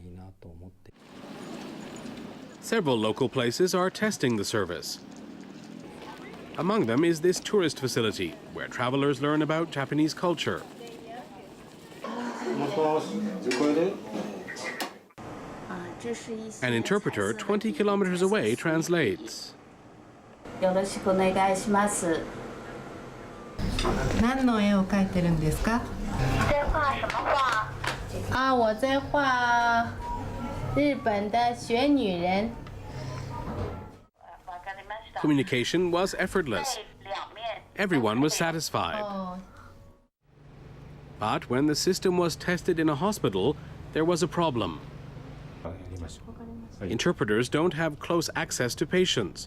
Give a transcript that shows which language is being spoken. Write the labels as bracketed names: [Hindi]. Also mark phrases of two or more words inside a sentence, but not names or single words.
[English] Several local places are testing the service. Among them is this tourist facility, where travelers learn about Japanese culture. An interpreter 20 kilometers away translates. [Japanese] よろしくお願いします。何の絵を描いてるんですか？ [Chinese] 在画什么画？啊，我在画日本的雪女人。 [English] Communication was effortless. Everyone was satisfied. But when the system was tested in a hospital, there was a problem. Interpreters don't have close access to patients.